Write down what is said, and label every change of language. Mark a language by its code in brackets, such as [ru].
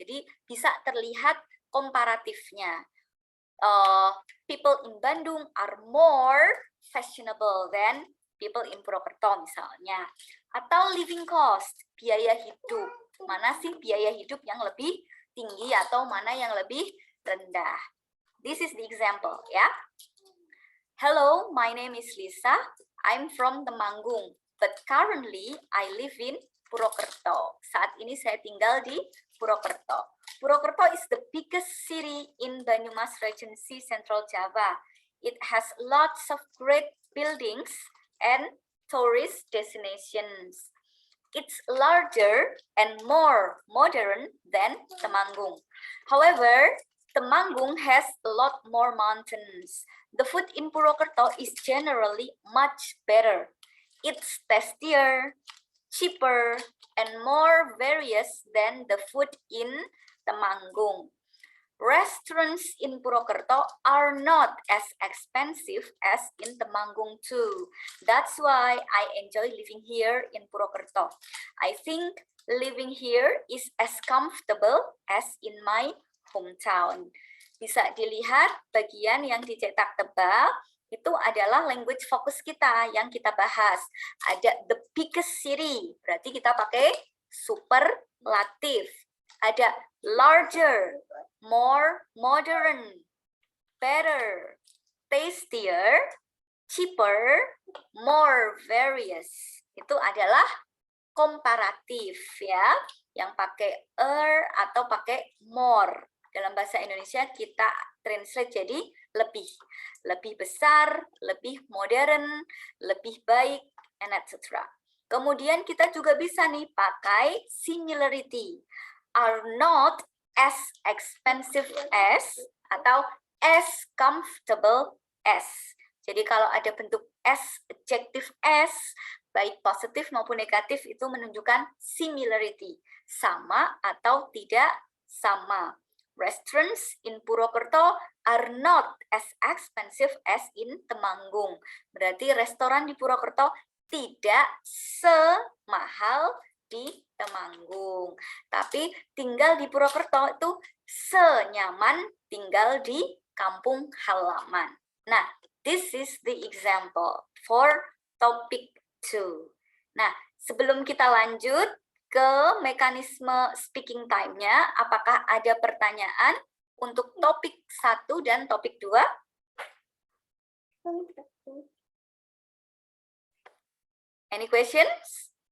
[id] Jadi bisa terlihat komparatifnya. [en] People in Bandung are more fashionable than people in Purwokerto [id] misalnya. Atau living cost, biaya hidup. Mana sih biaya hidup yang lebih tinggi atau mana yang lebih rendah. [en] This is the example, ya. Hello, my name is Lisa. I'm from Temanggung, but currently I live in Purwokerto. [id] Saat ini saya tinggal di Purwokerto. [en] Purwokerto is the biggest city in Banyumas Regency, Central Java. It has lots of great buildings and tourist destinations. It's larger and more modern than Temanggung. However, Temanggung has a lot more mountains. The food in Purwokerto is generally much better. It's tastier, cheaper, and more various than the food in Temanggung. Restaurants in Purwokerto are not as expensive as in Temanggung too. That's why I enjoy living here in Purwokerto. I think living here is as comfortable as in my hometown. [id] Bisa dilihat bagian yang dicetak tebal, itu adalah language focus kita yang kita bahas. Ada [en] the biggest city, [id] berarti kita pakai superlatif. Ada [en] larger, more modern, better, tastier, cheaper, more various. [id] Itu adalah komparatif ya, yang pakai atau pakai more. Dalam bahasa Indonesia kita translate jadi lebih. Lebih besar, lebih modern, lebih baik, [en] and etc. [id] Kemudian kita juga bisa nih pakai similarity. [en] Are not as expensive as [id] atau [en] as comfortable as. [id] Jadi kalau ada bentuk as, adjective as, baik positif maupun negatif itu menunjukkan similarity. Sama atau tidak sama. [en] Restaurants in Purwokerto are not as expensive as in Temanggung. [id] Berarti restoran di Purwokerto tidak semahal di Temanggung. Tapi tinggal di Purwokerto itu senyaman tinggal di kampung halaman. [en] Nah, this is the example for topic 2. [id] Nah, sebelum kita lanjut ke mekanisme speaking time-nya, apakah ada pertanyaan untuk topik 1 dan topik 2? [en] Any questions?